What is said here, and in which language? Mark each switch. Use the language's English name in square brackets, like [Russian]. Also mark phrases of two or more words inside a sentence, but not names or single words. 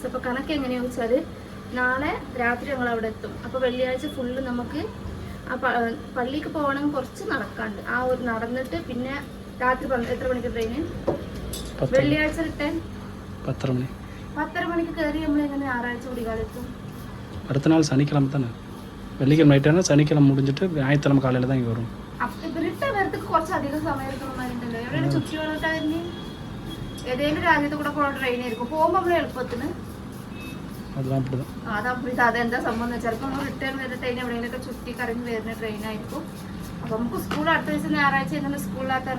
[Malayalam] അപ്പോൾ കണക്ക് എങ്ങനെയാണെന്ന് വെച്ചാൽ നാളെ രാത്രി ഞങ്ങൾ അവിടെ എത്തും. അപ്പോൾ വെള്ളിയാഴ്ച ഫുള്ള് നമുക്ക് ആ പള്ളിക്ക് പോകണമെങ്കിൽ കുറച്ച് നടക്കാണ്ട്. ആ ഒരു നടന്നിട്ട് പിന്നെ രാത്രി എത്ര മണിക്ക് ട്രെയിന്? വെള്ളിയാഴ്ച റിട്ടേൺ 10:30 മണിക്ക് കയറി നമ്മൾ എങ്ങനെ ഞായറാഴ്ച കുടികാലെത്തും? [Tamil] அடுத்த நாள் சனிக்கிழமை தானே. வெள்ளிக்கிழமை நைட்டானா சனிக்கிழமை முடிஞ்சிட்டு ஞாயிற்றுக்கிழமை காலையில் தான் இங்கே வரும். [Malayalam] റിട്ടേൺ വരത്തേക്ക് കുറച്ച് അധികം സമയം എടുക്കണമാരുണ്ടല്ലോ. എവിടെയാണ് ചുറ്റിവളട്ടായിരുന്നു? ഏതെങ്കിലും രാജ്യത്ത് കൂടെ പോകുന്ന ട്രെയിൻ ആയിരിക്കും. പോകുമ്പോൾ നമ്മൾ എളുപ്പത്തിന് അതെന്താ സംഭവം വെച്ചാൽ ചിലപ്പോൾ നമ്മൾ റിട്ടേൺ വരുന്ന ട്രെയിൻ എവിടെയെങ്കിലൊക്കെ ചുറ്റി കറങ്ങി വരുന്ന ട്രെയിനായിരിക്കും. അപ്പോൾ നമുക്ക് സ്കൂൾ അടുത്ത ദിവസം ഞായറാഴ്ച ഇങ്ങനെ സ്കൂളിലാക്കാറുണ്ട്.